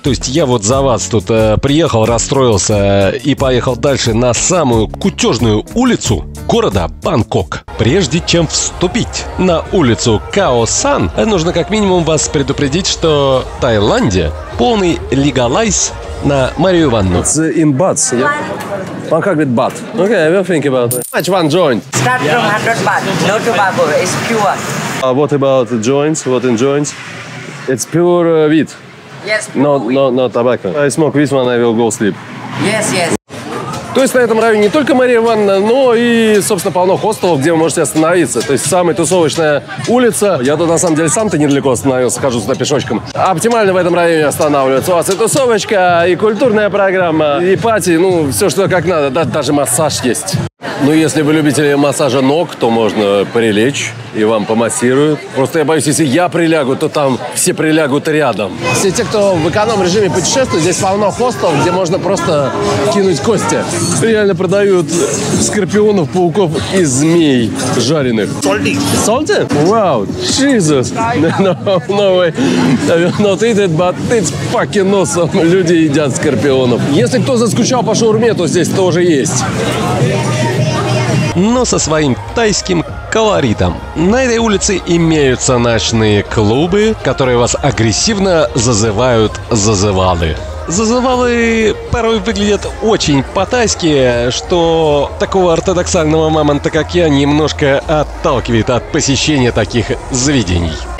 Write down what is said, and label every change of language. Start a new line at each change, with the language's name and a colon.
Russian: То есть я вот за вас тут приехал, расстроился и поехал дальше на самую кутежную улицу города Бангкок. Прежде чем вступить на улицу Каосан, нужно как минимум вас предупредить, что в Таиланде полный легалайз на Марию Ивановну.
English: It's in bahts, yeah? Bangkok with baht. Okay, I will think about it. Much one joint? Start from 100 baht. No tobacco. It's pure. What about the joints? What in joints? It's pure weed. Yes. Pure weed. No tobacco. I smoke this one, I will go sleep. Yes.
Russian: То есть на этом районе не только Мария Ивановна, но и, собственно, полно хостелов, где вы можете остановиться. То есть самая тусовочная улица. Я тут, на самом деле, сам-то недалеко остановился, хожу сюда пешочком. Оптимально в этом районе останавливаться. У вас и тусовочка, и культурная программа, и пати, все, что как надо. Даже массаж есть. Ну, если вы любите массажа ног, то можно прилечь, и вам помассируют. Просто я боюсь, если я прилягу, то там все прилягут рядом. Все те, кто в эконом-режиме путешествует, здесь полно хостелов, где можно просто кинуть кости. Реально продают скорпионов, пауков и змей жареных.
English: Salty? Salty? Wow, Jesus. No way. I will not eat it, but it's fucking awesome.
Russian: Люди едят скорпионов. Если кто заскучал по шаурме, то здесь тоже есть. Но со своим тайским колоритом. На этой улице имеются ночные клубы, которые вас агрессивно зазывают зазывалы. Зазывалы порой выглядят очень по-тайски, что такого ортодоксального мамонта, как я, немножко отталкивает от посещения таких заведений.